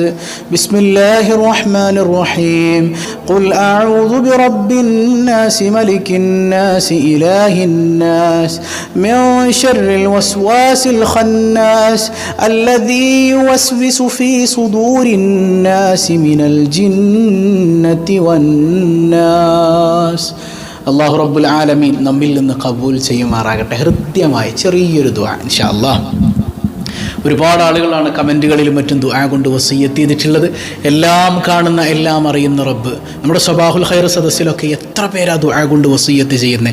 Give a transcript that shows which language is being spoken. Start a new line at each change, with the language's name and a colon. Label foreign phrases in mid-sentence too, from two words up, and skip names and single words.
Arabic: بسم الله الرحمن الرحيم قل أعوذ برب الناس ملك الناس إله الناس من شر الوسواس الخناس الذي يوسوس في صدور الناس من الجنة والناس.
Malayalam: അല്ലാഹു
Arabic: رب العالمين
Malayalam: നമ്മിൽ നിന്ന് ഖബൂൽ ചെയ്യുമാറാകട്ടെ. ഹൃദ്യമായ ചെറിയൊരു ദുആ
Arabic: إن شاء الله.
Malayalam: ഒരുപാട് ആളുകളാണ് കമൻറ്റുകളിലും മറ്റും ദുആ കൊണ്ട് വസിയ്യത്ത് ചെയ്തിട്ടുള്ളത്. എല്ലാം കാണുന്ന എല്ലാം അറിയുന്ന റബ്ബ് നമ്മുടെ സ്വബാഹുൽ ഖൈർ സദസ്സിലൊക്കെ എത്ര പേരാ ദുആ കൊണ്ട് വസിയ്യത്ത് ചെയ്യുന്നത്.